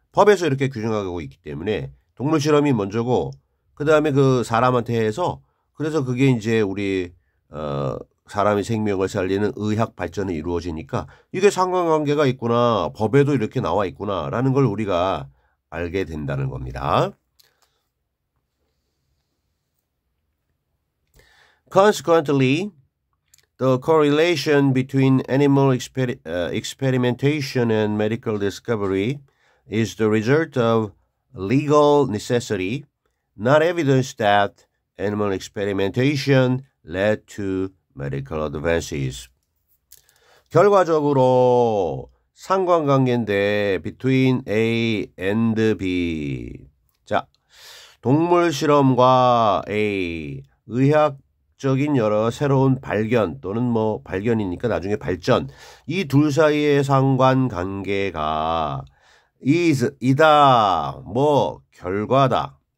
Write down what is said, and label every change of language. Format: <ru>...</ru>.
<ko>법에서 이렇게 규정하고 있기 때문에 동물 실험이 먼저고 그 다음에 그 사람한테 해서 그래서 그게 이제 우리 사람의 생명을 살리는 의학 발전이 이루어지니까 이게 상관관계가 있구나. 법에도 이렇게 나와 있구나라는 걸 우리가 알게 된다는 겁니다.</ko> <en>Consequently, the correlation between animal experimentation and medical discovery is the result of legal necessity, not evidence that animal experimentation led to medical advances.</en> <ko>결과적으로 상관관계인데</ko> <en>between A and B.</en> <ko>자, 동물 실험과 A, 의학적인 여러 새로운 발견 또는 뭐 발견이니까 나중에 발전. 이 둘 사이의 상관관계가 이다, 뭐 결과다.</ko>